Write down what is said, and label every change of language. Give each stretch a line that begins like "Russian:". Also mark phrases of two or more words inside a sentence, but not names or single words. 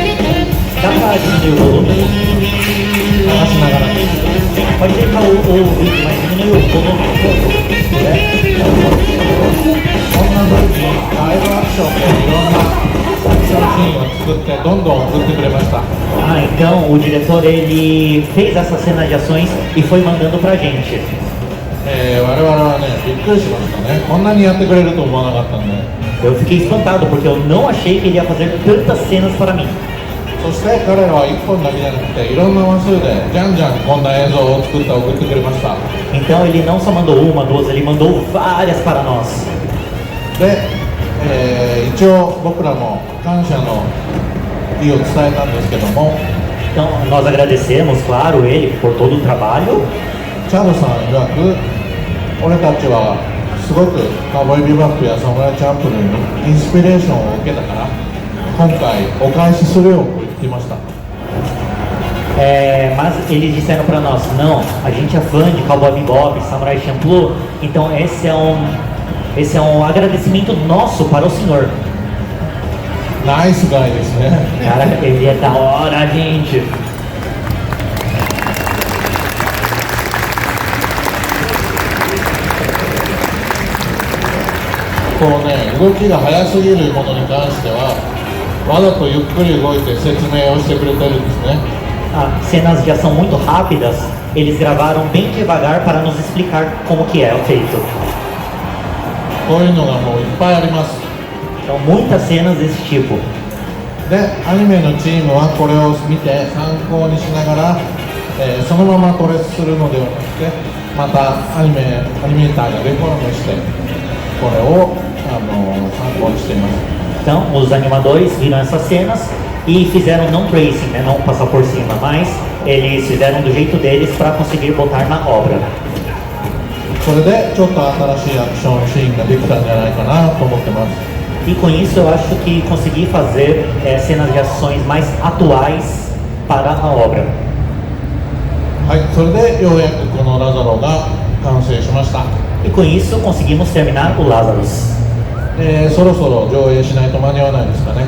Portuguese: Dá pra diminuir o volume?
Japanese: 流しながら
Portuguese: Pode deixar o vídeo, mas diminuir o volume um pouco, se puder.
Japanese: こんな風にライブアクションでいろんなアクションシーンを作ってどんどん送ってくれました。
Portuguese: Ah, então o diretor ele fez essas cenas de ações e foi mandando pra gente.
Japanese: 我々はねびっくりしましたね。こんなにやってくれると思わなかったんで。
Portuguese: Eu fiquei espantado porque eu não achei que ele ia fazer tantas cenas para mim.
Japanese: そして彼らは1本だけじゃなくていろんな話数でじゃんじゃんこんな映像を作って送ってくれました。
Portuguese: Então ele não só mandou uma, duas, ele mandou várias para nós.
Japanese: で、一応僕らも感謝の意を伝えたんですけども、
Portuguese: Então nós agradecemos, claro, ele por todo o trabalho.
Japanese: チャドさん曰く俺たちはすごくカウボーイビバップやサムライチャンプルにインスピレーションを受けたから今回お返しするよと言っていました。
Portuguese: Mas eles disseram para nós, não, a gente é fã de Cowboy Bebop, Samurai Champloo, então esse é um agradecimento nosso para o senhor.
Japanese: ナイスガイですね。
Portuguese: Cara, ele é da hora, gente.
Japanese: こうね、動きが速すぎるものに関してはわざとゆっくり動いて説明をしてくれてるんですね。
Portuguese: Cenas de ação muito rápidas, eles gravaram bem devagar para nos explicar como que é feito.
Japanese: こういうのがもういっぱいあります。
Portuguese: Então muitas cenas desse tipo.
Japanese: でアニメのチームはこれを見て参考にしながら、そのままトレスするのではなくて、またアニメーターがデフォルメしてこれを参考にしています。
Portuguese: Então, os animadores viram essas cenas e fizeram não tracing, né, não passar por cima, mas eles fizeram do jeito deles para conseguir botar na obra.
Japanese: それでちょっと新しいアクションシーンができたんじゃないかなと思ってます。
Portuguese: E com isso eu acho que consegui fazer cenas de ações mais atuais para a obra.
Japanese: はい、それでようやくこのラザロが完成しました。
Portuguese: E com isso conseguimos terminar o Lazarus.
Japanese: そろそろ上映しないと間に合わないですかね。